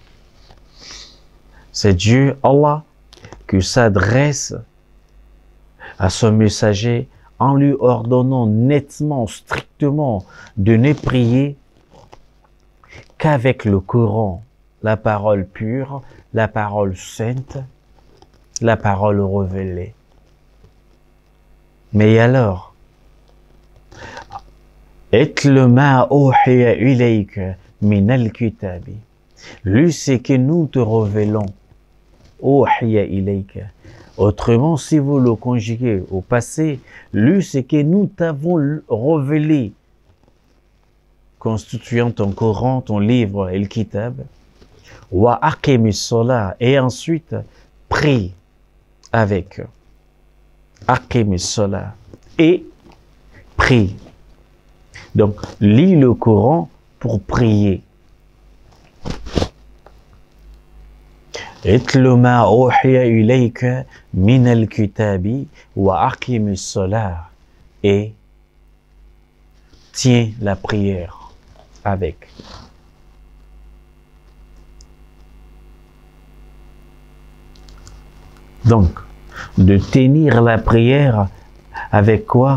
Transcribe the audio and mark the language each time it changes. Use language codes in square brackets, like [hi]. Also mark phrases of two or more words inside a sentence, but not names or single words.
[fr] C'est Dieu, Allah, qui s'adresse à son messager en lui ordonnant nettement, strictement de ne prier qu'avec le Coran, la parole pure, la parole sainte, la parole révélée. Mais alors, [ar] اتل ما أوحي إليك من الكتاب. [fr] Lis ce que nous te révélons. [ar] أوحي إليك. [fr] Autrement, si vous le conjuguez au passé, lis ce que nous t'avons révélé, constituant ton Coran, ton livre et le kitab. [ar] وأقم الصلاة. [fr] Et ensuite, prie avec. [ar] أقم الصلاة. [fr] Et prie. Donc, lis le Coran pour prier. [ar] اتل ما أوحي إليك من الكتاب وأقم الصلاة. [fr] Et tiens la prière avec. Donc, de tenir la prière avec quoi?